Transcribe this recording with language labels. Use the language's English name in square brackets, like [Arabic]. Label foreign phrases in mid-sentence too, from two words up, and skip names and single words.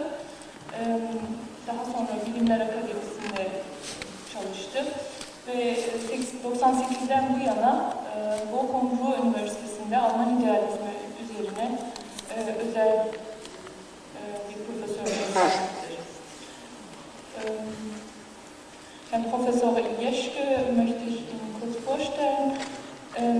[Turkish] Daha sonra Bilimler Akademisi'nde çalıştı. Ve 98'den bu yana Bochum Ruhr Üniversitesi'nde Alman idealizmi üzerine özel bir profesörlük yapmıştır. [German] Herrn Professor Jeschke möchte ich Ihnen kurz vorstellen.